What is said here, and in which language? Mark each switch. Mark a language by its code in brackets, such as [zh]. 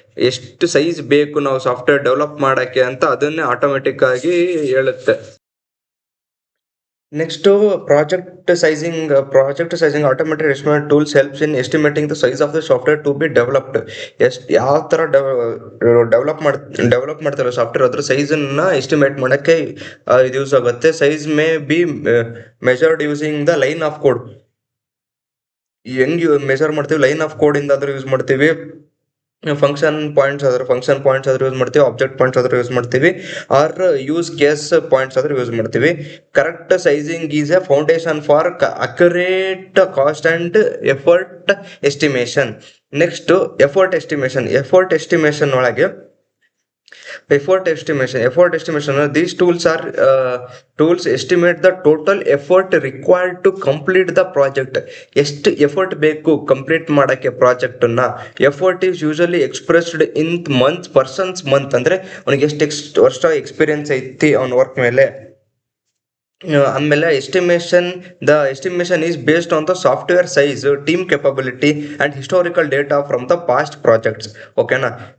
[kn] ಎಷ್ಟು ಸೈಜ್ ಬೇಕು ನಾವು ಸಾಫ್ಟ್ವೇರ್ ಡೆವಲಪ್ ಮಾಡಕ್ಕೆ ಅಂತ ಅದನ್ನೇ ಆಟೋಮೆಟಿಕ್ ಆಗಿ ಹೇಳುತ್ತೆ. [en] Next, project sizing automated estimate tools helps in estimating the size of the software to be developed. [kn] ಎಷ್ಟು ಯಾವ ಥರ ಡೆವಲಪ್ ಮಾಡ್ತಾರೆ ಸಾಫ್ಟ್ವೇರ್ ಅದ್ರ ಸೈಜನ್ನು ಎಸ್ಟಿಮೇಟ್ ಮಾಡೋಕ್ಕೆ ಇದು ಯೂಸ್ ಆಗುತ್ತೆ. [en] Size may be measured using the line of code. [kn] ಹೆಂಗ್ ಮೆಜರ್ ಮಾಡ್ತೀವಿ? ಲೈನ್ ಆಫ್ ಕೋಡ್ ಇಂದ ಆದ್ರೂ ಯೂಸ್ ಮಾಡ್ತೀವಿ, ಫಂಕ್ಷನ್ ಪಾಯಿಂಟ್ಸ್ ಆದ್ರೂ ಯೂಸ್ ಮಾಡ್ತೀವಿ, ಆಬ್ಜೆಕ್ಟ್ ಪಾಯಿಂಟ್ಸ್ ಆದ್ರೂ ಯೂಸ್ ಮಾಡ್ತೀವಿ, ಆರ್ ಯೂಸ್ ಕೇಸ್ ಪಾಯಿಂಟ್ಸ್ ಆದ್ರೂ ಯೂಸ್ ಮಾಡ್ತೀವಿ. [en] Correct sizing is a foundation for accurate cost and effort estimation. Next, effort estimation ಒಳಗೆ effort estimation these tools estimate the total effort required to complete the project. [kn] ಎಷ್ಟು effort ಬೇಕು complete ಮಾಡಕ್ಕೆ project ಅನ್ನ. [en] effort is usually expressed in month [kn] ಅಂದ್ರೆ ಅವನಿಗೆ ಎಷ್ಟು ವರ್ಷ experience ಐತಿ ಅವನ ವರ್ಕ್ ಮೇಲೆ. [en] ಆಮೇಲೆ estimation is based on the software size, team capability and historical data from the past projects. ಓಕೆನಾ?